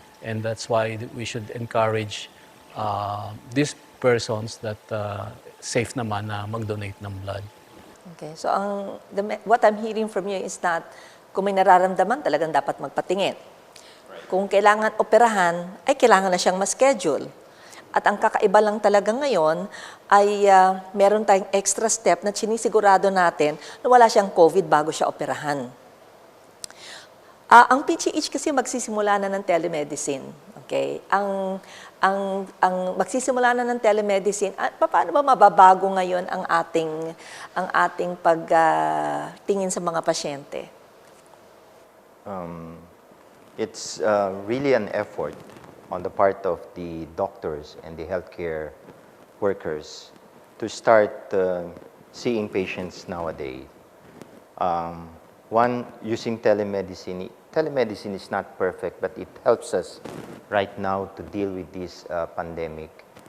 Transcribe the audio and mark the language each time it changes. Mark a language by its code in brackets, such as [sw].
[en] And that's why we should encourage these persons that safe [tl] naman na mag-donate ng [en] blood. Okay, so what I'm hearing from you is that [tl] kung may nararamdaman, talagang dapat magpatingin. Kung kailangan operahan, ay kailangan na siyang ma-schedule. At ang kakaiba lang talaga ngayon ay meron tayong extra step na sinisigurado natin na wala siyang COVID bago siya operahan. Ang PGH kasi magsisimula na ng telemedicine. Okay? Ang magsisimula na ng telemedicine, paano ba mababago ngayon ang ating pagtingin sa mga pasyente? [en] It's really an effort on the part of the doctors and the healthcare workers to start seeing patients nowadays. One, using telemedicine. Telemedicine is not perfect, but it helps us right now to deal with this pandemic.